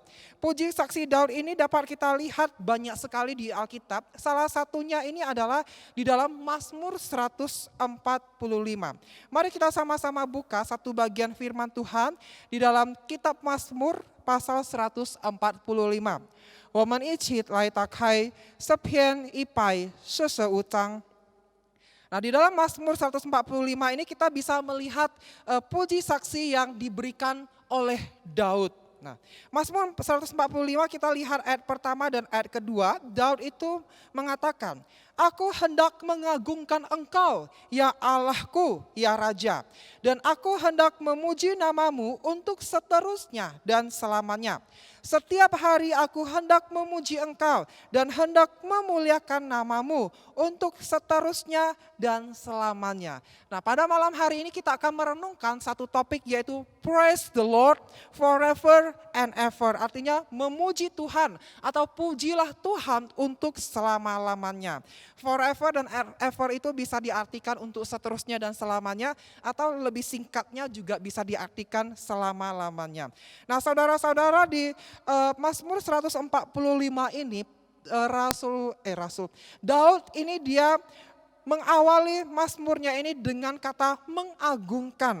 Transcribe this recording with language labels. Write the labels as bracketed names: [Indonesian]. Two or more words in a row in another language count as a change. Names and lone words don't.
[Indonesian] Puji saksi Daud ini dapat kita lihat banyak sekali di Alkitab. Salah satunya ini adalah di dalam Mazmur 145. Mari kita sama-sama buka satu bagian firman Tuhan di dalam kitab Mazmur pasal 145. Woman ichit lai takai sepian ipai seseutang. Nah, di dalam Mazmur 145 ini kita bisa melihat puji saksi yang diberikan oleh Daud. Nah, Mazmur 145 kita lihat ayat pertama dan ayat kedua, Daud itu mengatakan, "Aku hendak mengagungkan Engkau, ya Allahku, ya Raja, dan aku hendak memuji namamu untuk seterusnya dan selamanya. Setiap hari aku hendak memuji Engkau dan hendak memuliakan namamu untuk seterusnya dan selamanya." Nah, pada malam hari ini kita akan merenungkan satu topik yaitu [English] Praise the Lord forever and ever. [Indonesian] Artinya memuji Tuhan atau pujilah Tuhan untuk selama-lamanya. Forever dan ever itu bisa diartikan untuk seterusnya dan selamanya, atau lebih singkatnya juga bisa diartikan selama-lamanya. Nah, saudara-saudara, di Mazmur 145 ini Daud ini dia mengawali mazmurnya ini dengan kata mengagungkan.